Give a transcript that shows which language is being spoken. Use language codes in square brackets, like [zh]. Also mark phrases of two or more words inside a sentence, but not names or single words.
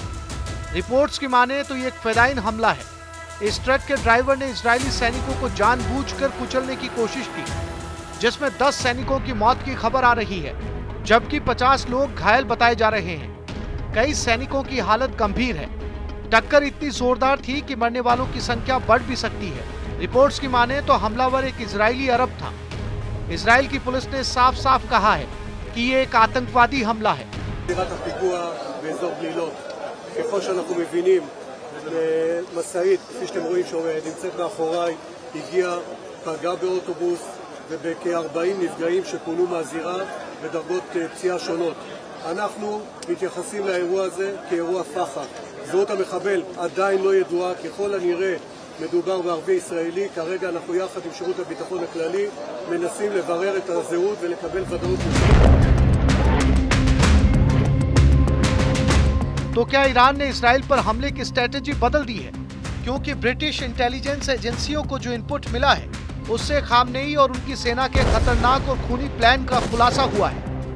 [hi] रिपोर्ट्स की माने तो ये एक फिदाइन हमला है। इस ट्रक के ड्राइवर ने इजरायली सैनिकों को जानबूझकर कुचलने की कोशिश की, जिसमें 10 सैनिकों की मौत की खबर आ रही है, जबकि 50 लोग घायल बताए जा रहे हैं। कई सैनिकों की हालत गंभीर है। टक्कर इतनी जोरदार थी कि मरने वालों की संख्या बढ़ भी सकती है। रिपोर्ट्स की माने तो हमलावर एक इजरायली अरब था। इजराइल की पुलिस ने साफ साफ कहा है कि ये एक आतंकवादी हमला है। [he] ככל שאנחנו מבינים, משאית, כפי שאתם רואים שנמצאת מאחוריי, הגיעה, פגעה באוטובוס ובכ-40 נפגעים שפונו מהזירה בדרגות פציעה שונות. אנחנו מתייחסים לאירוע הזה כאירוע פח"ע. זהות המחבל עדיין לא ידועה, ככל הנראה מדובר בערבי ישראלי. כרגע אנחנו יחד עם שירות הביטחון הכללי מנסים לברר את הזהות ולקבל ודאות. [hi] तो क्या ईरान ने इजराइल पर हमले की स्ट्रेटेजी बदल दी है? क्योंकि [en] British intelligence [hi] एजेंसियों को जो इनपुट मिला है, उससे खामनेई और उनकी सेना के खतरनाक और खूनी प्लान का खुलासा हुआ है।